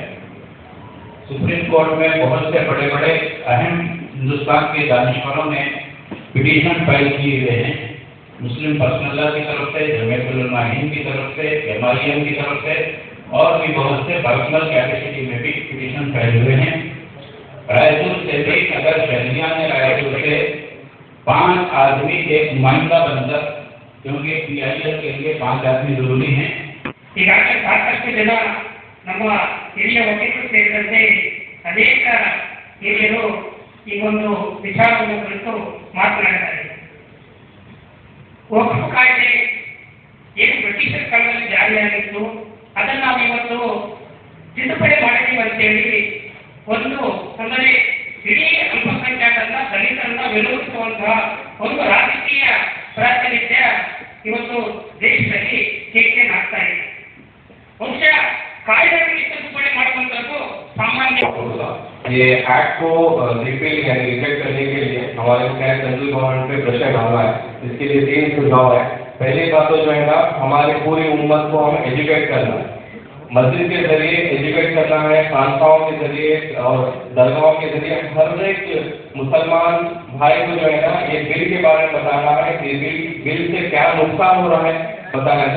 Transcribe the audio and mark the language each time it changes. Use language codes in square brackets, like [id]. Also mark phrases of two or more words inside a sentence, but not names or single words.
[hi] सुप्रीम कोर्ट में बहुत से बड़े बड़े अहम हिंदुस्तान के दानिशवरों ने [en] petition file [hi] किए हुए हैं, मुस्लिम पर्सनल लॉ की तरफ से, जमीयत उलमा हिंद की तरफ से, MIM की तरफ से, और भी बहुत से [en] personal capacity [hi] में भी [en] petition file [hi] हुए हैं। रायपुर से भी अगर शहरिया ने रायपुर से 5 आदमी एक नुमाइंदा बनकर, क्योंकि PIL के लिए 5 आदमी जरूरी हैं, [kn] ಈಗಾಗಲೇ ಸಾಕಷ್ಟು ಜನ ನಮ್ಮ ಹಿರಿಯ ವಕೀಲರು ಸೇರಿದಂತೆ ಅನೇಕ ಹಿರಿಯರು ಈ ಒಂದು ವಿಚಾರವನ್ನು ಕುರಿತು ಮಾತನಾಡಿದ್ದಾರೆ. ವಕ್ಫ್ ಕಾಯ್ದೆ ಏನು ಬ್ರಿಟಿಷರ ಕಾಲದಲ್ಲಿ ಜಾರಿಯಾಗಿತ್ತು ಅದನ್ನು ನಾವು ಇವತ್ತು ತಿದ್ದುಪಡಿ ಮಾಡಿದ್ದೀವಿ ಅಂತೇಳಿ ಒಂದು ಅಂದರೆ ಇಡೀ ಅಲ್ಪಸಂಖ್ಯಾತರನ್ನ ದಲಿತರನ್ನ ವಿರೋಧಿಸುವಂತಹ ಒಂದು ರಾಜಕೀಯ ಪ್ರಾತಿನಿಧ್ಯ ಇವತ್ತು ದೇಶದಲ್ಲಿ ಕೇಕೆ ಆಗ್ತಾ ಇದೆ. ಬಹುಶಃ ಕಾಯ್ದೆಗಳಿಗೆ ತಿದ್ದುಪಡಿ ಮಾಡುವಂಥದ್ದು ಸಾಮಾನ್ಯ. [hi] ये एक्ट को रिपील यानी रिजेक्ट करने के लिए हमारे [en] central government [hi] पे प्रेशर डालना है। इसके लिए 3 सुझाव है। पहली बात तो जो है ना, हमारी पूरी उम्मत को हम एजुकेट करना है, मस्जिद के जरिए एजुकेट करना है, खानकाहों के जरिए और दरगाहों के जरिए हर एक मुसलमान भाई को जो है ना ये बिल के बारे में बताना है, ये बिल से क्या नुकसान हो रहा है बताना है।